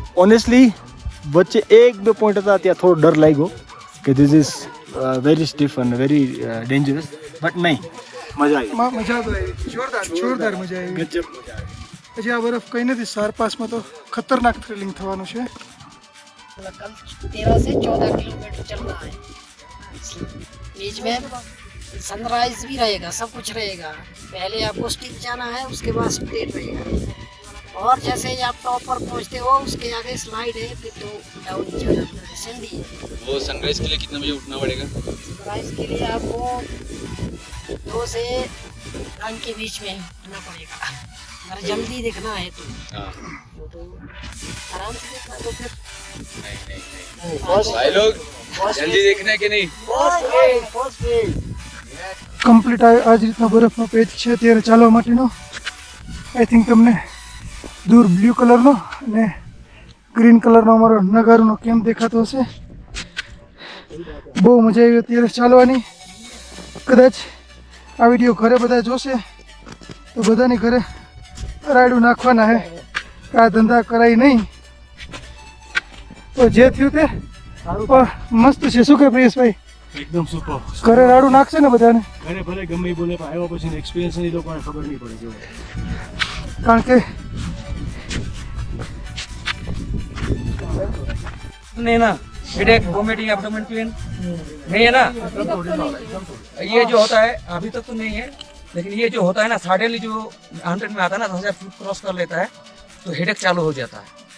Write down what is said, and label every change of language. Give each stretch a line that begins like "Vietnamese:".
Gujarati: Honestly વચ્ચે એક બે પોઈન્ટ હતા ત્યાં થોડો ડર લાગ્યો કે
English: this is very stiff અને very dangerous,
Gujarati: બટ નહીં, મજા આવી. મજા તો આવી, જોરદાર મજા આવી. ગજબ. પછી આ બરફ કઈ નથી, સારપાસમાં તો ખતરનાક થ્રિલિંગ થવાનું છે.
Hindi: कल 13 से 14 किलोमीटर चलना है. बीच में सनराइज भी रहेगा, सब कुछ रहेगा. पहले आपको स्टीप जाना है, उसके बाद स्ट्रेट रहेगा. और जैसे ही आप टॉप पर पहुंचते हो उसके आगे स्लाइड है, फिर तो डाउन जाना सीढ़ी है. वो सनराइज के लिए कितना बजे उठना पड़ेगा सनराइज के लिए आपको 2 से 3 के बीच में उठना पड़ेगा. अगर जल्दी देखना है तो हाँ तो आराम से देखना. तो फिर भाई लोग जल्दी देखना है कि नहीं
Gujarati: કમ્પ્લીટ આ જ રીતનો બરફનો પેચ છે અત્યારે ચાલવા માટેનો. આઈ થિંક તમને દૂર બ્લુ કલરનો અને ગ્રીન કલરનો અમારો નગારુનો કેમ્પ દેખાતો હશે. બહુ મજા આવી અત્યારે ચાલવાની. કદાચ આ વિડીયો ઘરે બધા જોશે તો બધાની ઘરે રાયડું નાખવાના હે કે આ ધંધા કરાય નહીં. તો જે થયું તે મસ્ત છે. શું કે પ્રિયેશભાઈ? એકદમ સુપર. ઘરે રાડું નાખશે ને બધાને? ઘરે ભલે ગમે એ બોલે, પણ આવ્યા પછી એક્સપિરિયન્સ એ લોકોને ખબર નહીં પડે કેવું. કારણ કે
Hindi: नहीं ना, हेडेक, वोमिटिंग, एब्डोमेन पेन नहीं है ना. ये जो होता है अभी तक तो नहीं है, लेकिन ये जो होता है ना सडनली जो 100 में आता है ना, 1000 फुट क्रॉस कर लेता है तो हेडेक चालू हो जाता है.